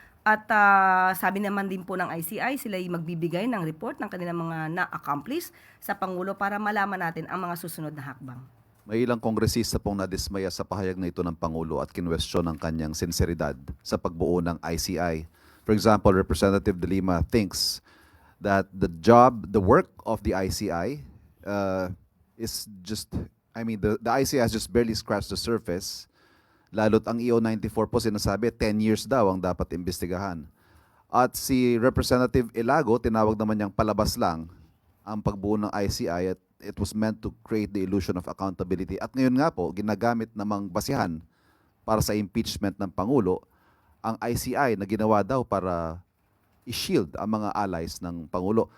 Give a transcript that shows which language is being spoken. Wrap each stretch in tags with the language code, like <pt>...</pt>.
<tl>At sabi naman din po ng ICI, sila ay magbibigay ng report ng kanilang mga na-accomplish sa Pangulo para malaman natin ang mga susunod na hakbang. May ilang kongresista pong nadismaya sa pahayag na ito ng Pangulo at kinwestiyon ang kanyang sinseridad sa pagbuo ng ICI.</tl> <en>For example, Representative De Lima thinks that the work of the ICI is just, the ICI has just barely scratched the surface.</en> <tl>Lalo't ang EO94 po sinasabi, 10 years daw ang dapat imbestigahan. At si Representative Ilago, tinawag naman niyang palabas lang ang pagbuo ng ICI at</tl> <en>it was meant to create the illusion of accountability.</en> <tl>At ngayon nga po, ginagamit namang basihan para sa impeachment ng Pangulo ang ICI na ginawa daw para i-shield ang mga allies ng Pangulo.</tl>